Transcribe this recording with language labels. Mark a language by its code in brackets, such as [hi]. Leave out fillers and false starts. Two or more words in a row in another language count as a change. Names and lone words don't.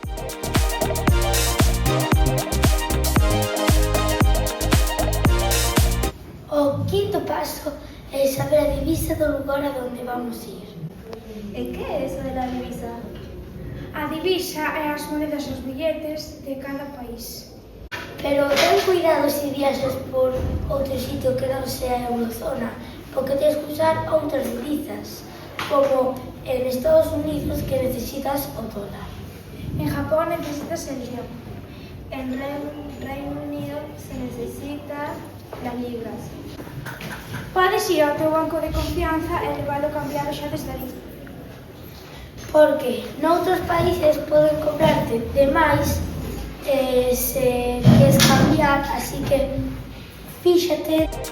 [gl] O quinto paso é saber a divisa do lugar a donde vamos ir. E que é [es] eso de la divisa? [gl] A divisa é as moedas dos billetes de cada país. Pero ten cuidado se viaxas por outro sitio que non sea a eurozona, porque tens que usar outras divisas, como en Estados Unidos que necesitas o dólar. En Japón necesitas el yen. En Reino Unido se necesita las libras. Podes ir ao teu banco de confianza e levalo cambiado xa desde ali. Porque noutros países poden cobrarte de máis se queres cambiar, así que fíxate.